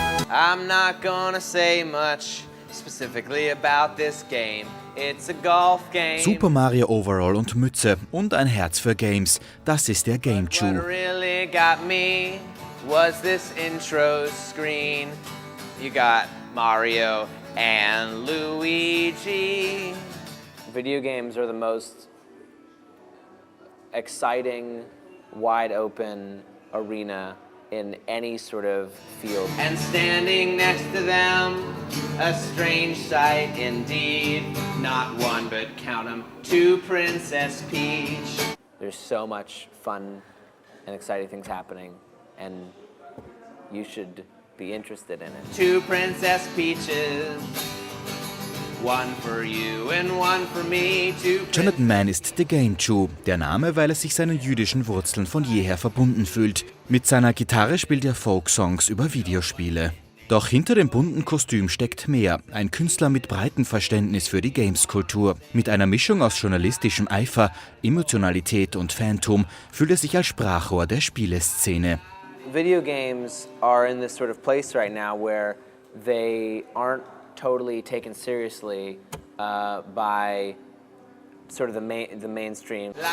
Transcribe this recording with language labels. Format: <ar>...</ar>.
<en>I'm not gonna say much specifically about this game. It's a golf game.</en> <de>Super Mario Overall und Mütze und ein Herz für Games. Das ist der</de> <en>What</en> <de>GameJew.</de> <en>really got me was this intro screen. You got Mario and Luigi. Video games are the most exciting, wide open arena in any sort of field. And standing next to them, a strange sight indeed. Not one, but count 'em, two Princess Peach. There's so much fun and exciting things happening, and you should be interested in it. Two Princess Peaches. One for you and one for me.</en> <de>Jonathan Mann ist der GameJew, der Name, weil er sich seinen jüdischen Wurzeln von jeher verbunden fühlt. Mit seiner Gitarre spielt er Folksongs über Videospiele. Doch hinter dem bunten Kostüm steckt mehr, ein Künstler mit breitem Verständnis für die Games-Kultur. Mit einer Mischung aus journalistischem Eifer, Emotionalität und Fantum fühlt er sich als Sprachrohr der Spieleszene.</de> <en>Video games are in this sort of place right now where they aren't totally taken seriously by sort of the mainstream.</en>